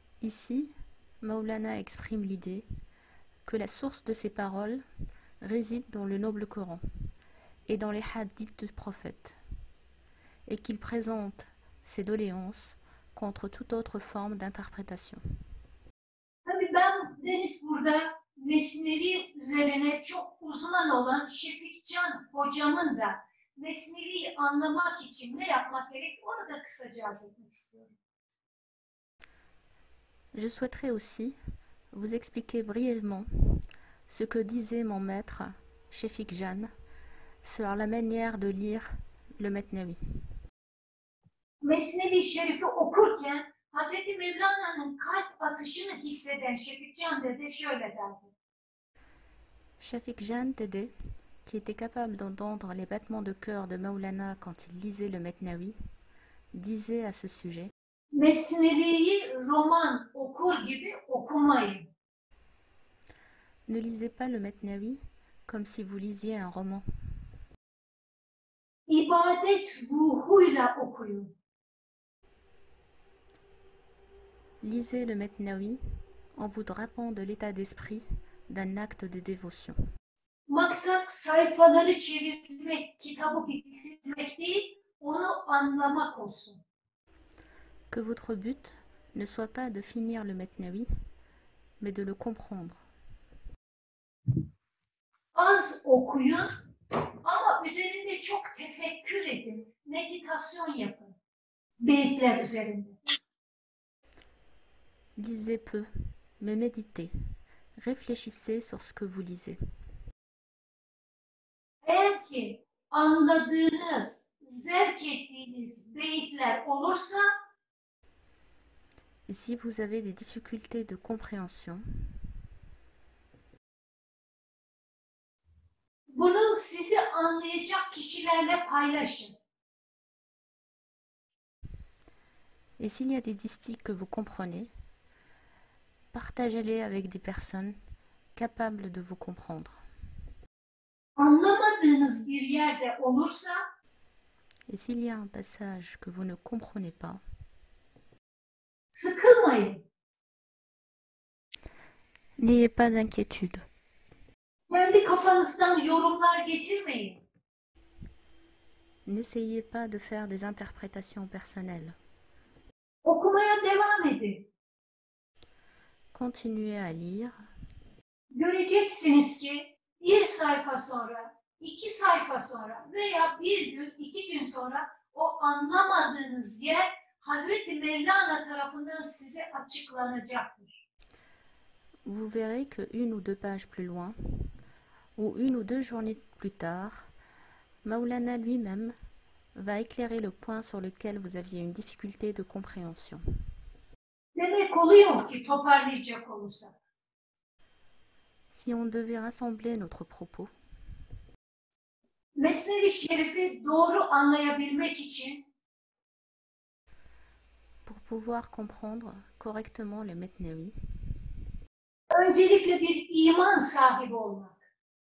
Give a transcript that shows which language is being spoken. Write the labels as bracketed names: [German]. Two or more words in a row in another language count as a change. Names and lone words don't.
[French] Ici, Maulana exprime l'idée que la source de ces paroles réside dans le noble Coran et dans les hadiths du prophète, et qu'il présente ses doléances contre toute autre forme d'interprétation. [Turkish] Tabii ben Deniz burada Mesnevi üzerine çok uzman olan Şefikcan hocamın da Mesnevi'yi anlamak için ne yapmak gerek onu da kısaca arz etmek istiyorum. [French] Je souhaiterais aussi vous expliquer brièvement ce que disait mon maître, Shefik Jan, sur la manière de lire le Metnavi. [Turkish] Mesnevi Şerif'i okurken Hz. Mevlana'nın kalp atışını hisseden Şefikcan dede şöyle derdi. [French] Shafik Jan Dede, qui était capable d'entendre les battements de cœur de Maulana quand il lisait le Metnavi, disait à ce sujet: [Turkish] Mesnevi'yi roman okur gibi okumayın. [French] Ne lisez pas le Metnavi comme si vous lisiez un roman. [Turkish] İbadet ruhuyla okuyun. [French] Lisez le Metnavi en vous drapant de l'état d'esprit d'un acte de dévotion. [Turkish] Maksat sayfaları çevirmek, kitabı bitirmek değil, onu anlamak olsun. [French] Que votre but ne soit pas de finir le Metnavi, mais de le comprendre. [Turkish] Az okuyun ama üzerinde çok tefekkür edin, meditasyon yapın. Beyitler üzerinde. [French] Lisez peu, mais méditez. Réfléchissez sur ce que vous lisez. [Turkish] Eğer ki anladığınız, zevk ettiğiniz beyitler olursa [French] Et si vous avez des difficultés de compréhension, [Turkish] bunu sizi anlayacak kişilerle paylaşın. [French] et s'il y a des distiques que vous comprenez, partagez-les avec des personnes capables de vous comprendre. [Turkish] Anlamadığınız bir yerde olursa [French] Et s'il y a un passage que vous ne comprenez pas, [Turkish] sıkılmayın. [French] n'ayez pas d'inquiétude. [Turkish] Kendi kafanızdan yorumlar getirmeyin. [French] N'essayez pas de faire des interprétations personnelles. [Turkish] Okumaya devam edin. [French] Continuez à lire [Turkish] Göreceksiniz ki bir sayfa sonra, 2 sayfa sonra veya bir gün, 2 gün sonra o anlamadığınız yer Hazreti Mevlana tarafından size açıklanacaktır. [French] Vous verrez que une ou deux pages plus loin, ou une ou deux journées plus tard, Maulana lui-même va éclairer le point sur lequel vous aviez une difficulté de compréhension. [Turkish] Demek oluyor ki toparlayacak olursak, [French] Si on devait rassembler notre propos, [Turkish] Mesnevi Şerif'i doğru anlayabilmek için [French] pour pouvoir comprendre correctement le Metnavi, [Turkish] öncelikle bir iman sahibi olmak,